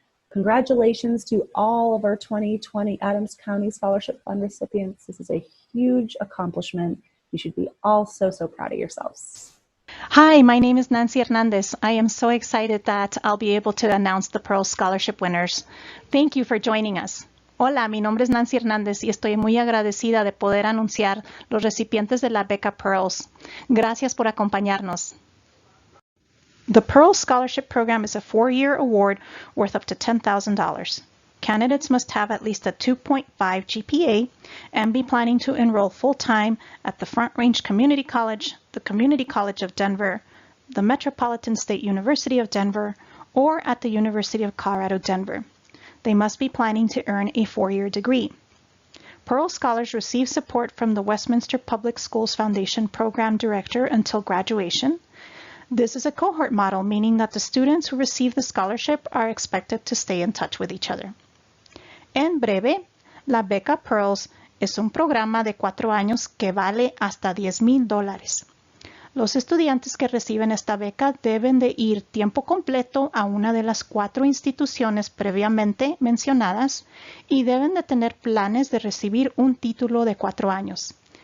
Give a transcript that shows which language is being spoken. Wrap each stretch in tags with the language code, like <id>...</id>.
<en>Congratulations to all of our 2020 Adams County Scholarship Fund recipients. This is a huge accomplishment. You should be all so proud of yourselves. Hi, my name is Nancy Hernandez. I am so excited that I'll be able to announce the Pearl Scholarship winners. Thank you for joining us.</en> <es>Hola, mi nombre es Nancy Hernández y estoy muy agradecida de poder anunciar los recipientes de la beca Pearls. Gracias por acompañarnos.</es> <en>The Pearl Scholarship Program is a 4-year award worth up to $10,000. Candidates must have at least a 2.5 GPA and be planning to enroll full-time at the Front Range Community College, the Community College of Denver, the Metropolitan State University of Denver, or at the University of Colorado, Denver. They must be planning to earn a 4-year degree. Pearl Scholars receive support from the Westminster Public Schools Foundation Program Director until graduation. This is a cohort model, meaning that the students who receive the scholarship are expected to stay in touch with each other.</en> <es>En breve, la beca Pearls es un programa de 4 años que vale hasta $10,000. Los estudiantes que reciben esta beca deben de ir tiempo completo a una de las 4 instituciones previamente mencionadas y deben de tener planes de recibir un título de 4 años.</es>